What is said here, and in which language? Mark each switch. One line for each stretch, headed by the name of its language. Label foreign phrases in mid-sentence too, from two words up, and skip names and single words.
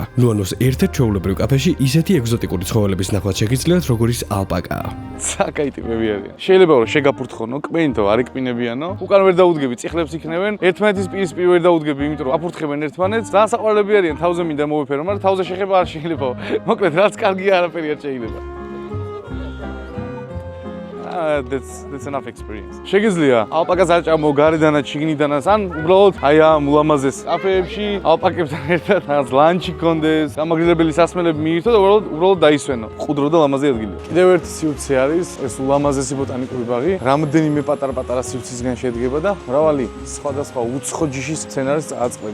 Georgian: ნუანუს ერთ-ერთ ჩვეულებრივ კაფეში ისეთი ეგზოტიკური ცხოველების ნახვა შეგიძლიათ, როგორიც ალპაკა. საკაი ტიპები არიან. შეიძლება რომ შეგაფურთხონო, კმენითო არ იკპინებიანო, უკან ვერ დაუდგები, წიხლებს იქნებენ, ერთმანეთის პირისპირ ვერ დაუდგები, იმიტომ აფურთხებენ ერთმანეთს, ძალიან საყვარლები არიან, თავზე მინდა მოვიფერო, მაგრამ თავზე შეხება არ შეიძლება. მოკლედ, რაც კარგია, არაფერი არ შეიძლება.
English: That's enough experience.
Georgian: შეგიძლია ალპაკას აჭამო გარედანაც, შიგნიდანაც, ან უბრალოდ აი ამ ულამაზეს კაფეებში ალპაკებთან ერთად რაღაც ლანჩი კონდეს, გამაგრილებელი სასმელები მიირთო და უბრალოდ დაისვენო. ყუდრო და ლამაზი ადგილია. კიდევ ერთი სივრცე არის, ეს ულამაზესი ბოტანიკური ბაღი. რამდენიმე პატარ-პატარა სივრცისგან შედგება და მრავალი სხვადასხვა უცხო ჯიშის სცენარის წაწყლები.